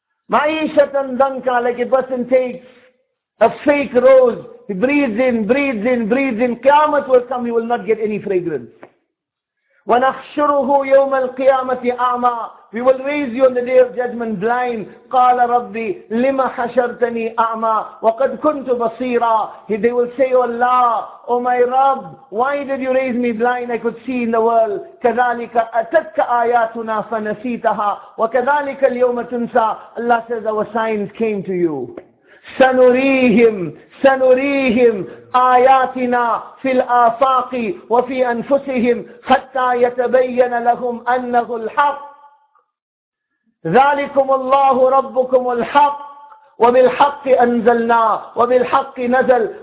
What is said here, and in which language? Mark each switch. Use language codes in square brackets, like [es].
[ar] مَعِيشَةً ضَنْكَ, [en] like a person takes a fake rose. He breathes in. Qiyamah will come, he will not get any fragrance. [ar] وَنَخْشُرُهُ يَوْمَ الْقِيَامَةِ أَعْمَى, [en] we will raise you on the day of judgment blind. [ar] قَالَ رَبِّ لِمَ حَشَرْتَنِي أَعْمَى وَقَدْ كُنْتُ بَصِيرًا. [en] They will say, oh Allah, oh my Rabb, why did you raise me blind? I could see in the world. [ar] كَذَلِكَ أَتَتْكَ آيَاتُنَا فَنَسِيتَهَا وَكَذَلِكَ الْيَوْمَ تُنْسَى. [en] Allah says, our signs came to you. [ar] سَنُرِيهِمْ سَنُرِيهِمْ آيَاتِنَا فِي الْآفَاقِ وَفِي أَنفُسِهِمْ حَتَّى يَتَبَيَّنَ لَهُمْ أَنَّهُ الْحَقِّ ذَلِكُمُ اللَّهُ رَبُّكُمُ الْحَقِّ وَبِالْحَقِّ أَنزَلْنَا وَبِالْحَقِّ نَزَلْ.